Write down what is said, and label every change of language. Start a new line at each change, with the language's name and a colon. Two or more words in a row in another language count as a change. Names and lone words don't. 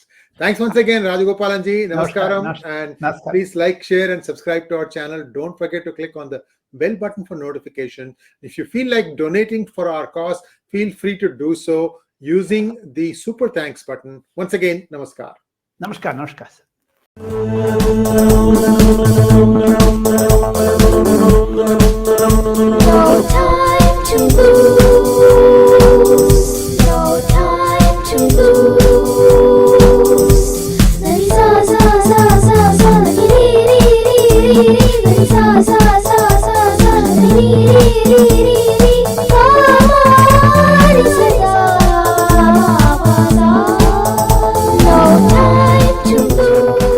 English: Thanks once again, Rajagopalanji. Namaskaram. And please like, share, and subscribe to our channel. Don't forget to click on the bell button for notification. If you feel like donating for our cause, feel free to do so using the super thanks button. Once again, namaskar. Namaskar, namaskar. No time to lose. No time to lose. Sa sa sa sa sa ri ri ri ri sa sa sa sa sa ri ri ri ri pa ri sa pa sa. No time to lose.